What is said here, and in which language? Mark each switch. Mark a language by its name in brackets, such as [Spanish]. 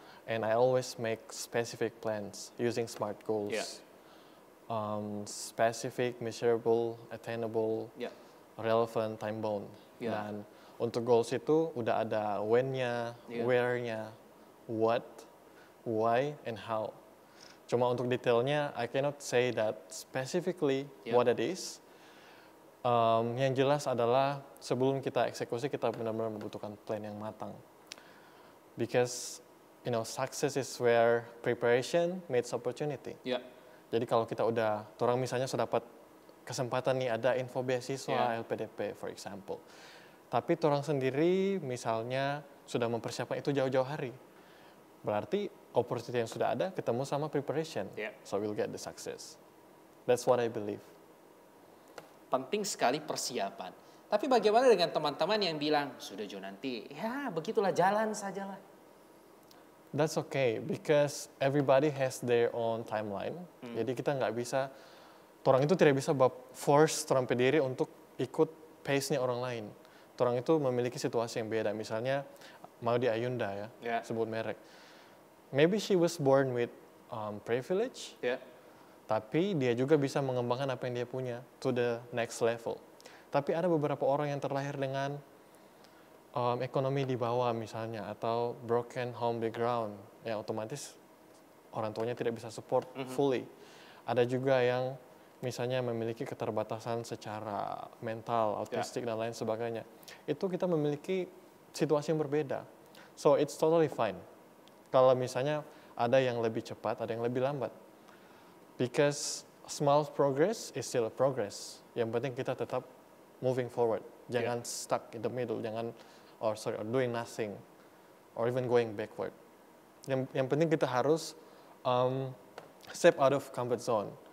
[English] And I always make specific plans using SMART goals. Specific, measurable, attainable, relevant, time bound. [Indonesian] Dan untuk goals itu udah ada when-nya, where-nya, [English] what, why, and how. [Indonesian] Cuma untuk detailnya, [English] I cannot say that specifically what it is. [Indonesian] Yang jelas adalah sebelum kita eksekusi, kita benar-benar membutuhkan plan yang matang. [English] Because, success is where preparation meets opportunity. [Indonesian] Jadi kalau kita orang misalnya sudah dapat kesempatan nih ada info beasiswa LPDP, for example. Tapi orang sendiri misalnya sudah mempersiapkan itu jauh-jauh hari. Berarti opportunity yang sudah ada ketemu sama preparation, [English] so we'll get the success. That's what I believe. [Indonesian] Penting sekali persiapan. Tapi bagaimana dengan teman-teman yang bilang, sudah Jo nanti, ya begitulah jalan sajalah. [English] That's okay, because everybody has their own timeline. [Indonesian] Jadi kita nggak bisa, orang itu tidak bisa force orang pediri untuk ikut pace-nya orang lain. Orang itu memiliki situasi yang beda. Misalnya, Maudy Ayunda ya, sebut merek. [English] Maybe she was born with privilege, [Indonesian] tapi dia juga bisa mengembangkan apa yang dia punya [English] to the next level. [Indonesian] Tapi ada beberapa orang yang terlahir dengan ekonomi di bawah misalnya, atau broken home background, yang otomatis orang tuanya tidak bisa support fully. Ada juga yang misalnya memiliki keterbatasan secara mental, autistik dan lain sebagainya. Itu kita memiliki situasi yang berbeda. [English] So it's totally fine. [Indonesian] Kalau misalnya ada yang lebih cepat, ada yang lebih lambat. [English] Because small progress is still a progress. [Indonesian] Yang penting kita tetap moving forward. Jangan [English] stuck in the middle, or doing nothing, or even going backward. [Indonesian] Yang penting kita harus [English] step out of comfort zone.